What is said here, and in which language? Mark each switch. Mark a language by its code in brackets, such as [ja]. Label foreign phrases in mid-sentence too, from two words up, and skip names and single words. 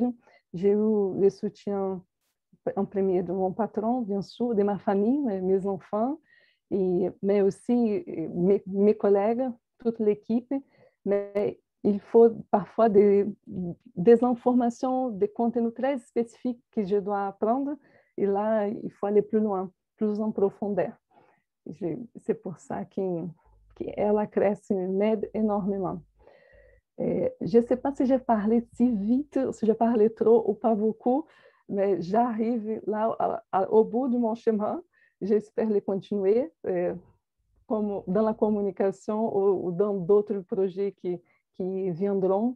[fr] J'ai eu le soutien en premier de mon patron, bien sûr, de ma famille, mes enfants, mais aussi mes collègues, toute l'équipe. Mais il faut parfois des informations, des contenus très spécifiques que je dois apprendre. Et là, il faut aller plus loin, plus en profondeur. C'est pour ça que [pt] ela cresce, [fr] m'aide énormément. Je ne sais pas si j'ai parlé si vite, si j'ai parlé trop ou pas beaucoup, mais j'arrive là au bout de mon chemin. J'espère le continuer comme dans la communication ou dans d'autres projets qui viendront.